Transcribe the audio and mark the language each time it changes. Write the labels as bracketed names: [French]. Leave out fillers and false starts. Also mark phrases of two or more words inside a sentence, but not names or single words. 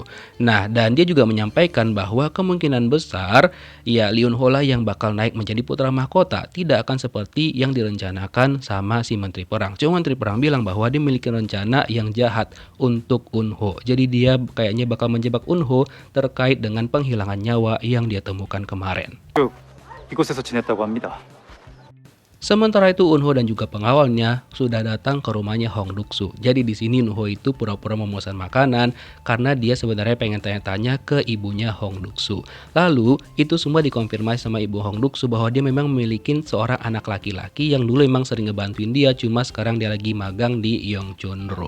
[Indonesian] Nah, dan dia juga menyampaikan bahwa kemungkinan besar ya Lee Eunho lah yang bakal naik menjadi putra mahkota, tidak akan seperti yang direncanakan sama si Menteri Perang. Cuma Menteri Perang bilang bahwa dia memiliki rencana yang jahat untuk Eunho. Jadi dia kayaknya bakal menjebak Eunho terkait dengan penghilangan nyawa yang dia temukan kemarin. [Korean] 이곳에서 지냈다고 합니다. [Indonesian] Sementara itu Eunho dan juga pengawalnya sudah datang ke rumahnya Hong Duk-soo. Jadi di sini Eunho itu pura-pura memesan makanan karena dia sebenarnya pengen tanya-tanya ke ibunya Hong Duk-soo. Lalu itu semua dikonfirmasi sama ibu Hong Duk-soo bahwa dia memang memiliki seorang anak laki-laki yang dulu memang sering ngebantuin dia, cuma sekarang dia lagi magang di Yeongchunro.